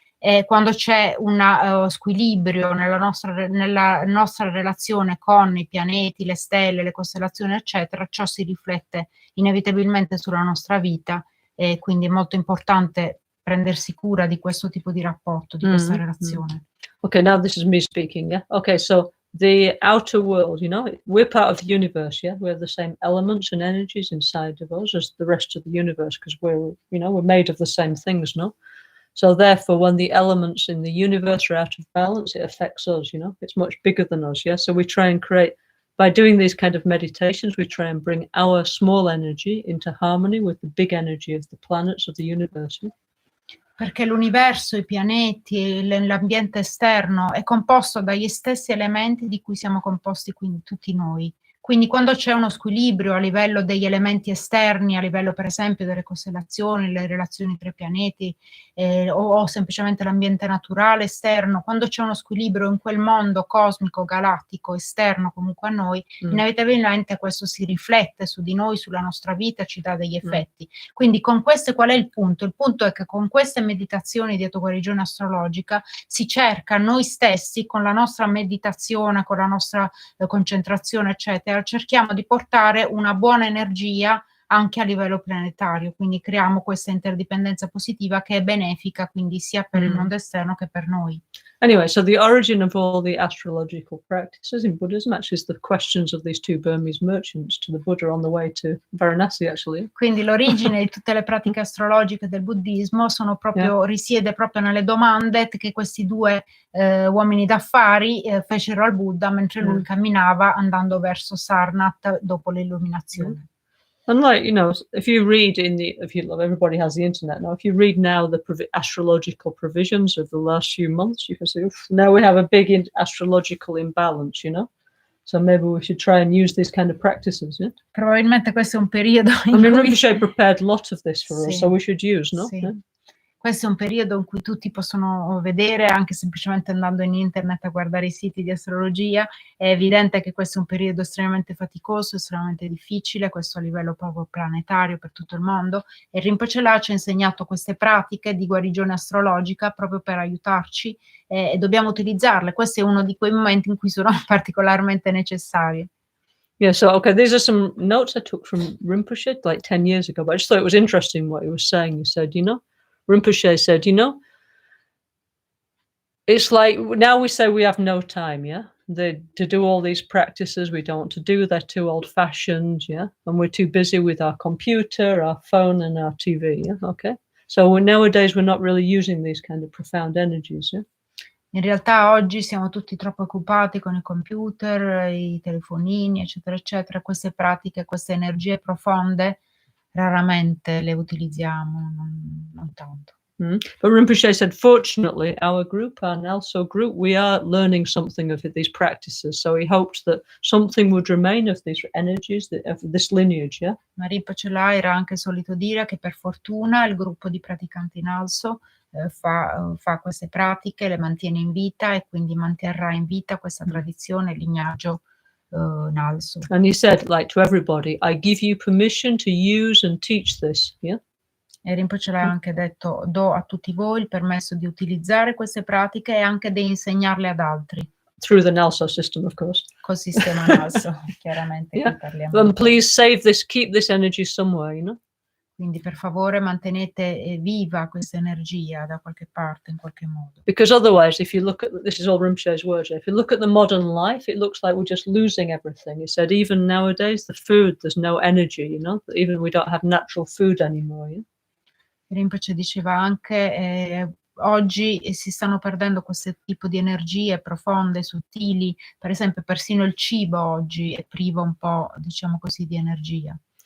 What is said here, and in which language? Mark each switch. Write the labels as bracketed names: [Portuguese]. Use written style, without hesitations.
[Italian] E quando c'è uno squilibrio nella nostra relazione con i pianeti, le stelle, le costellazioni, eccetera, ciò si riflette inevitabilmente sulla nostra vita, e quindi è molto importante prendersi cura di questo tipo di rapporto, di questa relazione. [English] Okay, now this is me speaking, Okay, so the outer world, we're part of the universe, We have the same elements and energies inside of us as the rest of the universe, because we're made of the same things, no? So therefore, when the elements in the universe are out of balance, it affects us, It's much bigger than us, So we try and by doing these kind of meditations, we try and bring our small energy into harmony with the big energy of the planets of the universe, [Italian] Perché l'universo, i pianeti, l'ambiente esterno è composto dagli stessi elementi di cui siamo composti quindi tutti noi. Quindi quando c'è uno squilibrio a livello degli elementi esterni, a livello per esempio delle costellazioni, le relazioni tra i pianeti, o semplicemente l'ambiente naturale esterno, quando c'è uno squilibrio in quel mondo cosmico, galattico, esterno comunque a noi, inevitabilmente questo si riflette su di noi, sulla nostra vita, ci dà degli effetti. Quindi con queste qual è il punto? Il punto è che con queste meditazioni di autoguarigione astrologica si cerca noi stessi, con la nostra meditazione, con la nostra concentrazione, eccetera, cerchiamo di portare una buona energia anche a livello planetario, quindi creiamo questa interdipendenza positiva che è benefica quindi sia per il mondo esterno che per noi. [English] Anyway, so the origin of all the astrological practices in Buddhism actually is the questions of these 2 Burmese merchants to the Buddha on the way to Varanasi, actually. [Italian] Quindi l'origine di tutte le pratiche astrologiche del buddismo risiede proprio nelle domande che questi 2 uomini d'affari fecero al Buddha mentre lui camminava andando verso Sarnath dopo l'illuminazione. [English] And like, if you read everybody has the internet now, if you read now the astrological provisions of the last few months, you can see, now we have a big astrological imbalance, So maybe we should try and use these kind of practices, yeah? [Italian] Probabilmente questo è un periodo in [English] I mean, [Italian] cui... [English] Rinpoche prepared a lot of this for us, [Italian] Sì. [English] so we should use, no? [Italian] Sì. [English] Yeah? [Italian] Questo è un periodo in cui tutti possono vedere, anche semplicemente andando in internet a guardare i siti di astrologia. È evidente che questo è un periodo estremamente faticoso, estremamente difficile, questo a livello proprio planetario per tutto il mondo, e Rinpoche là ci ha insegnato queste pratiche di guarigione astrologica proprio per aiutarci, e dobbiamo utilizzarle. Questo è uno di quei momenti in cui sono particolarmente necessarie. [English] Yeah, so, okay, these are some notes I took from Rinpoche like 10 years ago, but I just thought it was interesting what he was saying. He said, Rinpoche said, it's like now we say we have no time, yeah? To do all these practices, we don't want to do, they're too old-fashioned, yeah? And we're too busy with our computer, our phone, and our TV, yeah? Okay? So nowadays we're not really using these kind of profound energies, yeah? [Italian] In realtà oggi siamo tutti troppo occupati con i computer, i telefonini, eccetera, eccetera. Queste pratiche, queste energie profonde, raramente le utilizziamo, non tanto. [English] But Rinpoche said, fortunately, our group, our Nelso group, we are learning something of these practices. So he hoped that something would remain of these energies, of this lineage, yeah? [Italian] Ma Rinpoche là era anche solito dire che per fortuna il gruppo di praticanti Nalso fa queste pratiche, le mantiene in vita e quindi manterrà in vita questa tradizione, il lignaggio Nalso. [English] And he said, like to everybody, I give you permission to use and teach this, yeah? [Italian] E Rinpoche l'ha anche detto, do a tutti voi il permesso di utilizzare queste pratiche e anche di insegnarle ad altri. [English] Through the Nelso system, of course. [Italian] Col sistema Nalso, chiaramente [English] Yeah. [Italian] qui parliamo. [English] And please save this, keep this energy somewhere, [Italian] Quindi per favore mantenete viva questa energia da qualche parte, in qualche modo. [English] Because otherwise, if you look at, this is all Rinpoche's words, if you look at the modern life, it looks like we're just losing everything. He said, even nowadays, the food, there's no energy, even we don't have natural food anymore, yeah? [Italian] Rinpoche diceva anche oggi si stanno perdendo questo tipo di energie profonde, sottili, per esempio persino il cibo oggi è privo un po', diciamo così, di energia.